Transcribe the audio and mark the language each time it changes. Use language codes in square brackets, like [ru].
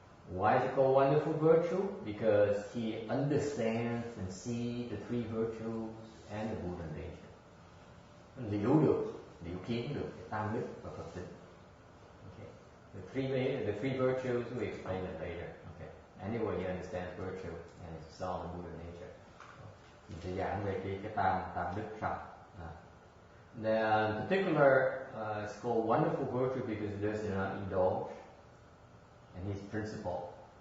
[en] Why is it called wonderful virtue? Because he understands and sees the three virtues and the Buddha nature. [vi] Liễu kiến được cái tam đức và Phật tính. [en] Okay. The three virtues we explain it later. Okay. Anyway, he understands virtue and it's all the Buddha nature. [vi] Mình sẽ giảng về cái tam đức sau. [en] The particular it's called wonderful virtue because it does not indulge, and his principle.